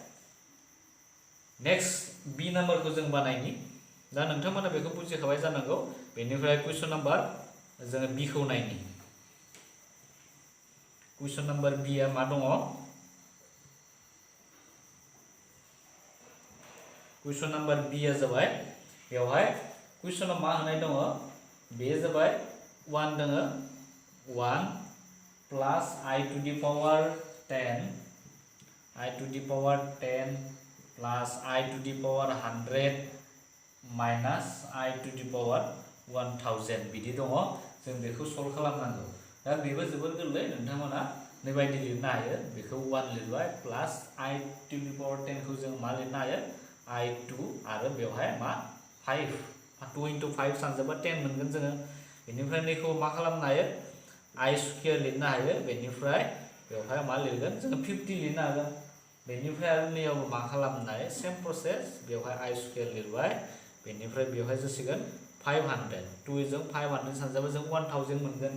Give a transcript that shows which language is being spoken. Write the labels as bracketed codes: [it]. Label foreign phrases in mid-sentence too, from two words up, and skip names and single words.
[brx] नेक्स्ट बी नाम्बारखौ जों बानायनि दा नोंथांमोना बेखौ बुजिखाबाय जानांगौ बेनिफ्राय [en] question number [brx] जोङो बी खौ नायनि [en] question number [brx] बी आ मा दङ [en] question number [brx] बी आ जाबाय बेवहाय कुइसनाव मा होनाय दङ बे जाबाय 1 दङ 1 [en] plus I to the power 10 I to the power 10 plus I to the power [brx] 100 [en] minus I to the power 1000 [brx] बिदि दङ जों बेखौ सल्व खालामनांगौ दा बेबो जोबोर गोरलै नोंथांमोना बेबायदि लिरनो हायो बेखौ 1 लिरबाय [en] plus I to the power 10 [brx] खौ जों मा लिरनो हायो I2 आरो बेवहाय मा 5 2 into 5 सानजाबा 10 मोनगोन जोङो बेनिफ्राय नैखौ मा खालामनो हायो I स्क्वायर लिरनो हायो बेनिफ्राय बेवहाय मा लिरगोन जोङो 50 लिरनो हागोन बेनिफ्राय आरो नैयावबो मा खालामनो हायो [en] same process [brx] बेवहाय I स्क्वायर लिरबाय बेनिफ्राय बेवहाय जासिगोन 500 2 जों 500 सानजाबा जों 1000 मोनगोन